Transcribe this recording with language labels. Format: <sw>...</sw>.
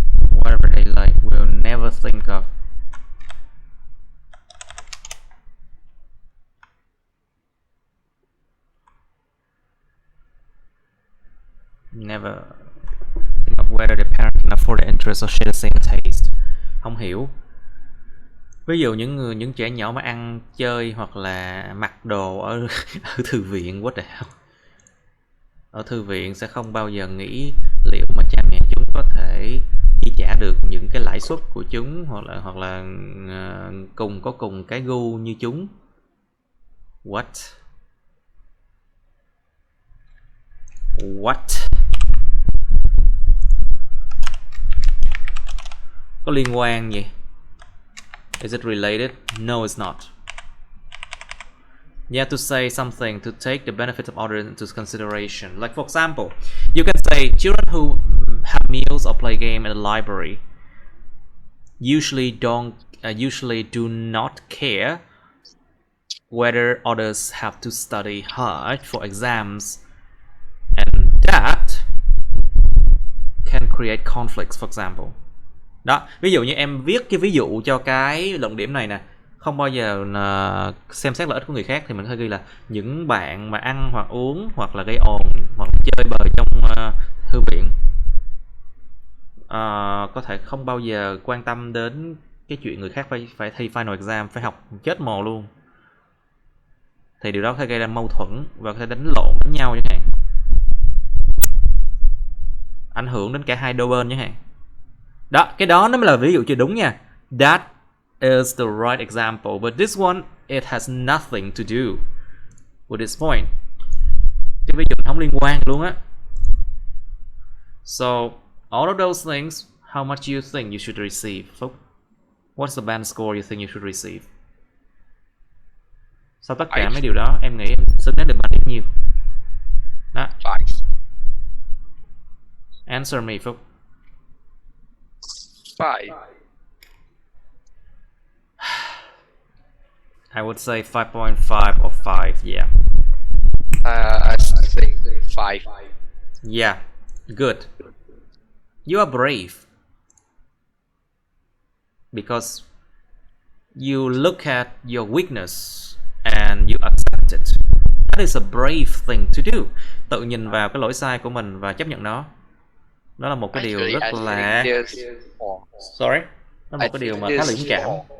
<en>Whatever they like, we'll never think of. Never think of whether the parent can afford the interest or share the same taste.</en> <vi>Không hiểu. Ví dụ những trẻ nhỏ mà ăn chơi hoặc là mặc đồ ở thư viện,</vi> <en>what the hell?</en> <vi>Ở thư viện sẽ không bao giờ nghĩ liệu mà cha mẹ chúng có thể chi trả được những cái lãi suất của chúng, hoặc là cùng cái gu như chúng.</vi> <en>What?</en> <vi>Có liên quan gì?</vi> <en>Is it related? No, it's not. You have to say something to take the benefits of others into consideration. Like for example, you can say children who have meals or play game at the library usually do not care whether others have to study hard for exams, and that can create conflicts, for example.</en> <vi>Đó, ví dụ như em viết cái ví dụ cho cái luận điểm này nè, không bao giờ xem xét lợi ích của người khác, thì mình có thể ghi là những bạn mà ăn hoặc uống hoặc là gây ồn hoặc chơi bời trong thư viện có thể không bao giờ quan tâm đến cái chuyện người khác phải thi final exam, phải học chết mồ luôn, thì điều đó có thể gây ra mâu thuẫn và có thể đánh lộn với nhau chẳng hạn, ảnh hưởng đến cả hai đôi bên chẳng hạn. Đó, cái đó nó mới là ví dụ chưa đúng nha.</vi> <en>That is the right example, but this one it has nothing to do with this point.</en> <vi>Cái ví dụ không liên quan luôn á.</vi> <en>So all of those things, how much you think you should receive? What's the band score you think you should receive?</en> <vi>Sau tất cả mấy điều đó, em nghĩ em xứng đáng được band điểm nhiêu? Đó. 5.</vi> <en>Answer me, Phúc. 5. I would say 5.5 or 5, yeah. I think 5. Yeah, good. You are brave. Because you look at your weakness and you accept it. That is a brave thing to do.</en> <vi>Tự nhìn vào cái lỗi sai của mình và chấp nhận nó. Đó là một cái điều rất là...</vi> <en>Sorry?</en> <vi>Đó là một cái điều mà khá là dũng cảm.</vi>